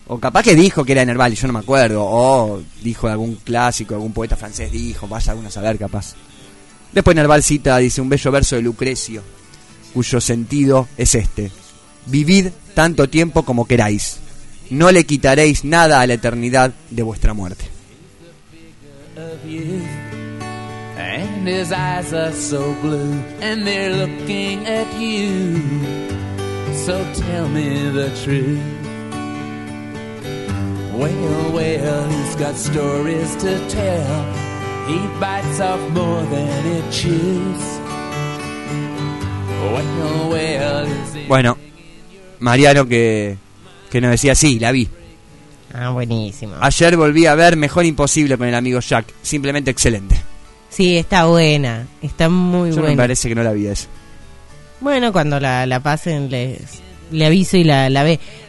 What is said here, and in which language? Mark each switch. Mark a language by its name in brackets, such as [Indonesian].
[Spanish] O capaz que dijo que era Nerval y yo no me acuerdo. O dijo algún clásico, algún poeta francés dijo. Vaya alguno a saber, capaz. Después Nerval cita, dice, un bello verso de Lucrecio, cuyo sentido es este: vivid tanto tiempo como queráis, no le quitaréis nada a la eternidad de vuestra muerte. [English] And his eyes are so blue, and they're looking at you. So tell me the truth. Well, well, he's got stories to tell. He bites off more than he chews. Well, well, is he... [Spanish] Bueno, Mariano que nos decía, sí, la vi. Ah, buenísimo. Ayer volví a ver Mejor Imposible con el amigo Jack. Simplemente excelente. Sí, está buena. Está muy Yo buena. Me parece que no la vi esa. Bueno, cuando la pasen, le aviso y la ve.